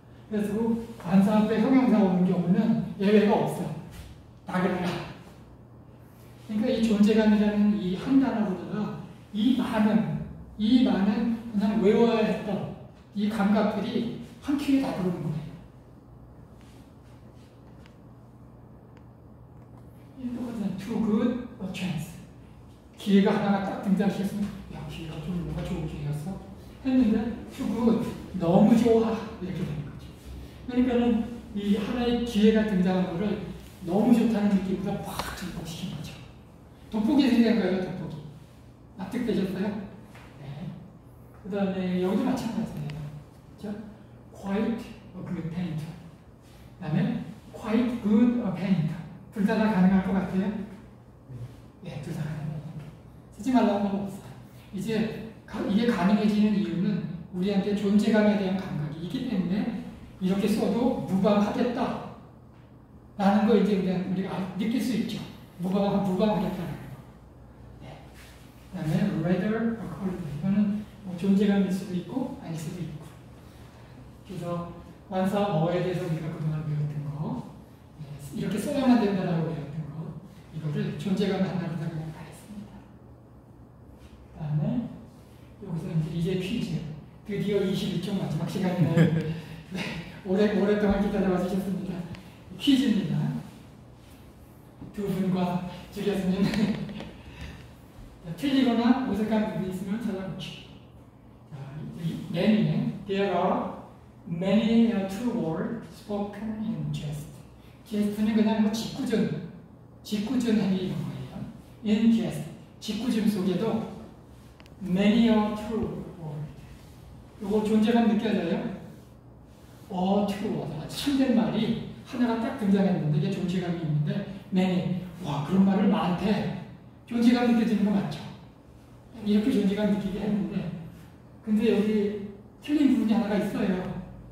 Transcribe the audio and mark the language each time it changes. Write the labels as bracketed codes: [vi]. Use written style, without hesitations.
[ko] 그래서 관사 앞에 형용사 오는 경우는 예외가 없어요. 다 그래요. 그러니까 이 존재감이라는 이 한 단어로다가 이 많은 그냥 외워야 했던 이 감각들이 한 큐에 다 들어오는 거예요. 이거는 [en] too good a chance. [ko] 기회가 하나가 딱 등장했으면 야, 기회가 좀 뭐가 좋은 기회였어? 했는데 [en] too good, [ko] 너무 좋아. 이렇게 되는 거죠. 그러니까는 이 하나의 기회가 등장한 거를 너무 좋다는 느낌보다 확 증폭시킨 거죠. 돋보기 생긴 거예요, 돋보기. 납득되셨어요? 네. 그 다음에 여기도 마찬가지예요. 그렇죠? [en] Quite a good painter. [ko] 그 다음에 [en] quite good a painter. [ko] 둘 다 가능할 것 같아요? 네, 둘 다 가능해요. 쓰지 말라는 건 없어요. 이제 이게 가능해지는 이유는 우리한테 존재감에 대한 감각이 있기 때문에 이렇게 써도 무방하겠다. 라는 거 이제 우리가 느낄 수 있죠. 무방하겠다는 거. 네. 그 다음에 [en] rather accordingly. [ko] 이거는 뭐 존재감일 수도 있고 아닐 수도 있고. 그래서 관사 뭐에 대해서 우리가 그동안 배웠던 거, 이렇게 써야만 된다라고 배웠던 거, 이거를 존재감 하나로 다 그냥 다 했습니다. 그 다음에 여기서 이제 퀴즈. 드디어 21쪽 마지막 시간이네요. 네, 오랫동안 기다려와 주셨습니다. 퀴즈입니다. 두 분과 주 교수님 틀리거나 어색한 부분이 있으면 찾아보시오. [en] There are many true words spoken in jest. [ko] jest는 그냥 뭐 직구전 짓궂은 행위 이런 거예요. [en] In jest, [ko] 짓궂음 속에도 [en] many a true word. [ko] 요거 존재감 느껴져요? [en] true word. [ko] 참된 말이 하나가 딱 등장했는데 이게 존재감이 있는데 [en] many. [ko] 와, 그런 말을 많대. 존재감 느껴지는 거 맞죠? 이렇게 존재감 느끼게 했는데 근데 여기 틀린 부분이 하나가 있어요.